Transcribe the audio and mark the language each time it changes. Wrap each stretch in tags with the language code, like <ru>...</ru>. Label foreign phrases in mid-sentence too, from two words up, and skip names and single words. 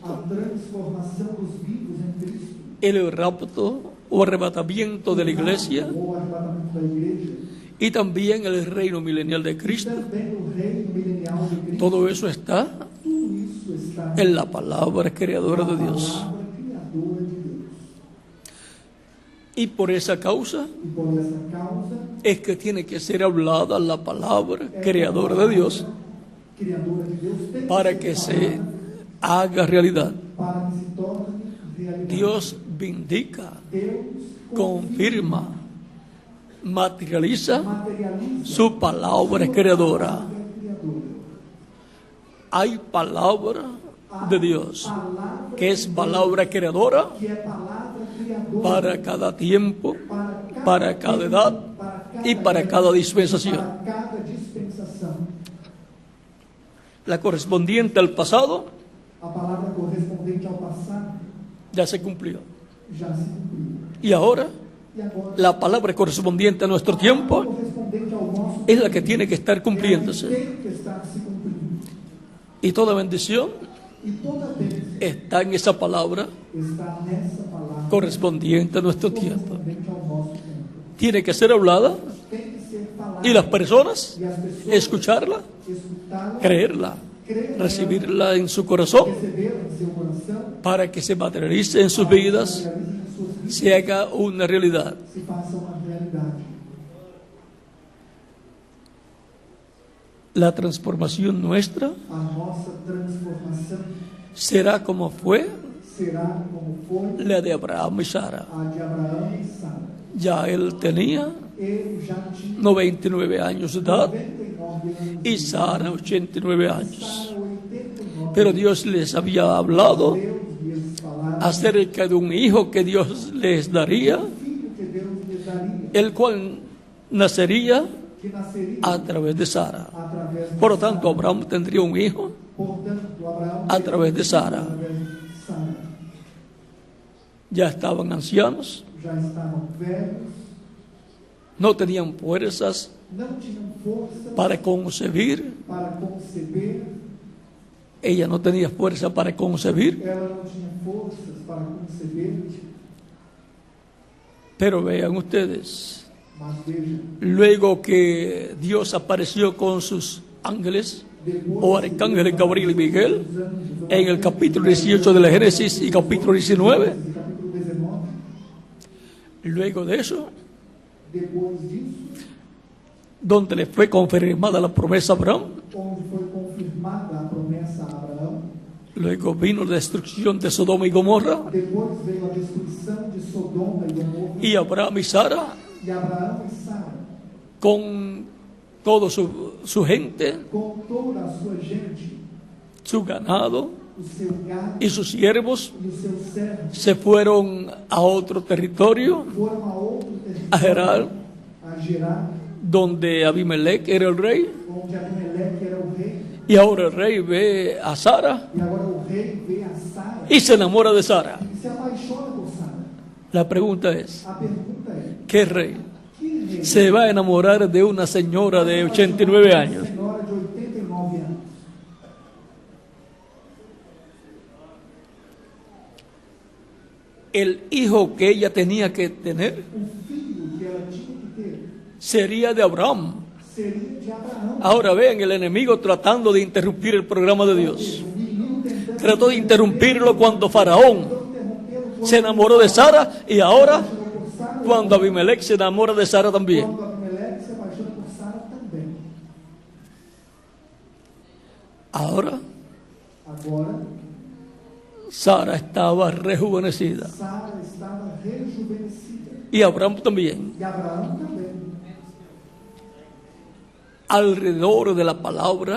<pt>a transformação dos vivos em Cristo,</pt> <es>el rapto o arrebatamiento de la iglesia</es> <pt>o arrebatamento da igreja,</pt> <es>y también el reino milenial de Cristo.</es> <pt>também o reino milenial de Cristo,</pt> <es>Todo eso está</es> <pt>tudo isso está</pt> <es>en la palabra creadora de Dios.</es> <pt>palavra criadora de Deus.</pt> <es>Y por esa causa</es> <pt>E por essa causa,</pt> <es>es que tiene que ser hablada la palabra creadora de Dios</es> <pt>criadora de Deus, tem para ser que se falada,</pt> <es>haga realidad.</es> <pt>para que se torne realidade.</pt> <es>Dios vindica,</es> <pt>Deus</pt> <es>confirma, materializa</es> <pt>materializa</pt> <es>su palabra creadora.</es> <pt>a criadora.</pt> <es>Hay palabra de Dios</es> <pt>Palavra</pt> <es>que es palabra creadora</es> <pt>que é palavra</pt> <es>para cada tiempo, para cada edad y para cada dispensación.</es> <pt>para cada dispensação.</pt> <es>La correspondiente al pasado</es> <pt>A palavra correspondente ao passado</pt> <es>ya se cumplió.</es> <pt>já se cumpriu.</pt> <es>Y ahora,</es> <pt>E agora,</pt> <es>la palabra correspondiente a nuestro tiempo</es> <pt>correspondente ao nosso</pt> <es>es la que tiene que estar cumpliéndose.</es> <pt>tem que estar se cumprindo.</pt> <es>Y toda bendición</es> <pt>E toda vez</pt> <es>está en esa palabra</es> <pt>está nessa palavra</pt> <es>correspondiente a nuestro tiempo.</es> <pt>correspondente ao nosso tempo.</pt> <es>Tiene que ser hablada</es> <pt>Tem que ser falada</pt> <es>y las personas</es> <pt>e as pessoas</pt> <es>escucharla,</es> <pt>escutá-la,</pt> <es>creerla,</es> <pt>crer</pt> <es>recibirla en su corazón</es> <pt>recebê-la em seu coração,</pt> <es>para que se materialice en sus vidas,</es> <pt>realize em suas vidas,</pt> <es>se haga una realidad.</es> <pt>se faça uma realidade.</pt> <es>La transformación nuestra</es> <pt>A nossa transformação</pt> <es>será como fue</es> <pt>será como foi</pt> <es>la de Abraham y Sara.</es> <pt>a de Abraão e Sara.</pt> <es>Ya él tenía</es> <pt>Ele já tinha</pt> <es>99 años de edad</es> <pt>99 anos</pt> <es>y Sara 89 años.</es> <pt>Sara 89.</pt> <es>Pero Dios les había hablado</es> <pt>Deus lhes falara</pt> <es>acerca de un hijo que Dios les daría,</es> <pt>filho que Deus lhes daria,</pt> <es>el cual nacería</es> <pt>que nasceria</pt> <es>a través de Sara.</es> <pt>através de</pt> <es>Por lo tanto, Abraham tendría un hijo</es> <pt>Portanto, Abraão</pt> <es>a través de Sara.</es> <pt>através de Sara.</pt> <es>Ya estaban ancianos,</es> <pt>Já estavam velhos,</pt> <es>no tenían fuerzas</es> <pt>não tinham força</pt> <es>para concebir.</es> <pt>para conceber,</pt> <es>Ella no tenía fuerza para concebir,</es> <pt>ela não tinha forças para conceber,</pt> <es>pero vean ustedes,</es> <pt>mas vejam,</pt> <es>luego que Dios apareció con sus ángeles o arcángeles Gabriel y Miguel en el capítulo 18 de la Génesis y capítulo 19,</es> <pt>no capítulo 19,</pt> <es>luego de eso,</es> <pt>depois disso,</pt> <es>donde le fue confirmada la promesa a Abraham,</es> <pt>onde foi confirmada a promessa a Abraão,</pt> <es>luego vino la destrucción de Sodoma y Gomorra,</es> <pt>depois veio a destruição de Sodoma e Gomorra,</pt> <es>y Abraham y Sara,</es> <pt>e Abraão e Sara,</pt> <es>con toda su gente,</es> <pt>com toda a sua gente,</pt> <es>su ganado</es> <pt>o seu gado</pt> <es>y sus siervos,</es> <pt>e os seus servos,</pt> <es>se fueron a otro territorio,</es> <pt>foram a outro território,</pt> <es>a Gerar,</es> <pt>a Gerar,</pt> <es>donde Abimelech era el rey,</es> <pt>onde Abimeleque era o rei,</pt> <es>y ahora el rey ve a Sara</es> <pt>e agora o rei vê a Sara</pt> <es>y se enamora de Sara.</es> <pt>e se apaixona por Sara.</pt> <es>La pregunta es,</es> <pt>A pergunta é:</pt> <es>¿qué rey</es> <pt>que rei</pt> <es>se va a enamorar de una señora de 89 años?</es> <pt>senhora de 89 anos?</pt> <es>El hijo que ella tenía que tener</es> <pt>O filho que ela tinha que ter</pt> <es>sería de Abraham.</es> <pt>seria de Abraão.</pt> <es>Ahora vean el enemigo tratando de interrumpir el programa de Dios.</es> <pt>O menino tentando</pt> <es>Trató de interrumpirlo cuando Faraón</es> <pt>interrompê-lo</pt> <es>se enamoró de Sara y ahora</es> <pt>por Sara,</pt> <es>cuando Abimelech se enamora de Sara también.</es> <pt>quando Abimeleque se apaixona por Sara também.</pt> <es>Ahora</es> <pt>Agora,</pt> <es>Sara estaba rejuvenecida</es> <pt>Sara estava rejuvenescida</pt> <es>y Abraham también.</es> <pt>e Abraão também.</pt> <es>Alrededor de la palabra</es>